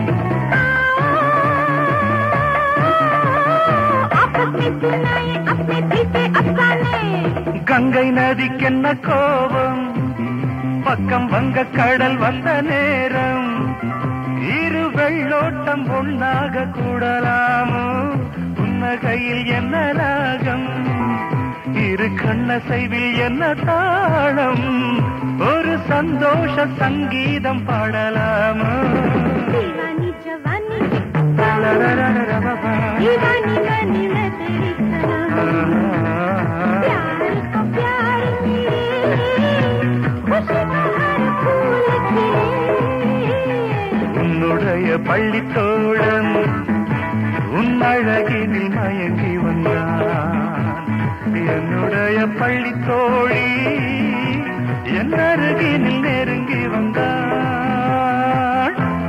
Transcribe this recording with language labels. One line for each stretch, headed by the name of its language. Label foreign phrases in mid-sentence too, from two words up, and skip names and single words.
Hindi: आपस में सुनाए अपने दिल के अफसाने।
Tamil: கங்கை நதிக்கென்ன கோபம், பக்கம் வங்க கடல் வந்த நேரம்। இரு வெள்ளோட்டம் ஒன்னாக கூடலாமோ, கையில் என்ன ராகம், இரு கண்ணசைவில் என்ன தாளம்। ஒரு சந்தோஷ சங்கீதம் பாடலாமோ।
Hindi: दीवानी जवानी दीवानी बनी मैं तेरी सनम। प्यार को प्यार मिले, खुशी का हर फूल खिले।
Tamil: உன்னுடைய பள்ளி தோழன் உன்னழகினில் மயங்கி வந்தான்। என்னுடைய பள்ளி தோழி என் அருகினில் நெருங்கி வந்தான்।